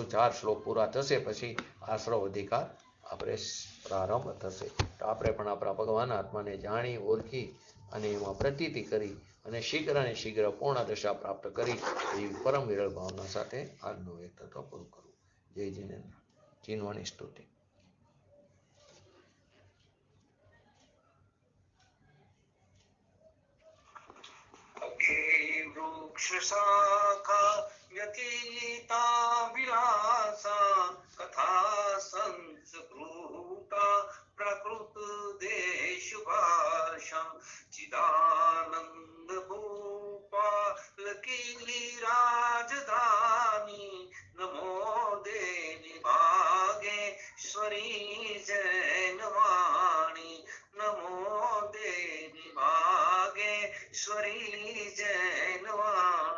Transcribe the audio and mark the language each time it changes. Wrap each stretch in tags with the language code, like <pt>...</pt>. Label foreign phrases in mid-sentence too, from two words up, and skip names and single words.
<gu>4 શ્લોક પૂરા થશે પછી આશ્રવ અધિકાર આપણે પ્રારંભ થશે. તો આપણે પણ આપણા ભગવાન આત્માને જાણી ઓળખી અને એમાં પ્રતીતિ કરી અને શીઘ્ર પૂર્ણ દશા પ્રાપ્ત કરી એવી પરમ વિરલ ભાવના સાથે આજનો એક તત્વ પૂરું કરવું. જય જીનેન્દ્ર. જીનવાણી સ્તુતિ.</gu> <hi>वृक्ष शाखा व्यतीता विलासा कथा संस्कृता प्रकृत देश भाषा चिदानंद भूपाल की राजधानी नमो देवी भागेश्वरी जैनवाणी नमो देवी भागेश्वरी जैनवाणी.</hi>